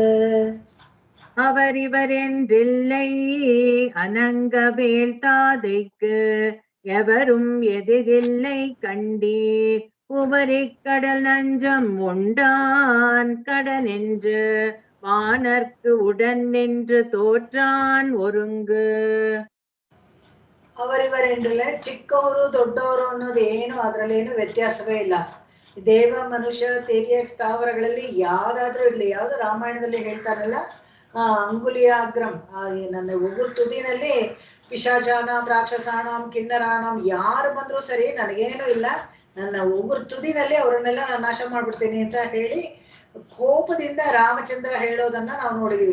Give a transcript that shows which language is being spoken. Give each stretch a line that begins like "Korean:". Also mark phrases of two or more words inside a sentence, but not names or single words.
Tamil: அவரிவரென்றில்லை அனங்கவேழ்த்தாதைக்கு எவரும் எதிரில்லை கண்டீர் உவரிக்கடல் நஞ்சம் உண்டான் கடன் என்று வானர்க்கு உடன் நின்று தோற்றான் ஒருங்கு.
Kannada: ಅವರಿವರೆಂದ್ರೆ ಚಿಕ್ಕವರು ದೊಡ್ಡವರು ಅನ್ನೋದು ಏನು ಅದರಲ್ಲೇನು ವ್ಯತ್ಯಾಸವೇ ಇಲ್ಲ. ದೇವ ಮನುಷ್ಯ ತೇರಿಯ ಸ್ಥಾವರಗಳಲ್ಲಿ ಯಾವ್ದಾದ್ರೂ ಇರ್ಲಿ, ಯಾವ್ದು ರಾಮಾಯಣದಲ್ಲಿ ಹೇಳ್ತಾರಲ್ಲ, ಅಂಗುಲಿಯಾಗ್ರಂ, ನನ್ನ ಉಗುರು ತುದಿನಲ್ಲಿ
Sanskrit: ಪಿಶಾಚಾನಾಂ ರಾಕ್ಷಸಾಣಾಂ ಕಿನ್ನರಾಣಾಂ
Kannada: ಯಾರು ಬಂದ್ರು ಸರಿ ನನಗೇನು ಇಲ್ಲ, ನನ್ನ ಉಗುರು ತುದಿನಲ್ಲಿ ಅವರನ್ನೆಲ್ಲ ನಾನು ನಾಶ ಮಾಡ್ಬಿಡ್ತೀನಿ ಅಂತ ಹೇಳಿ ಕೋಪದಿಂದ ರಾಮಚಂದ್ರ ಹೇಳೋದನ್ನ ನಾವು ನೋಡಿದೀವಿ.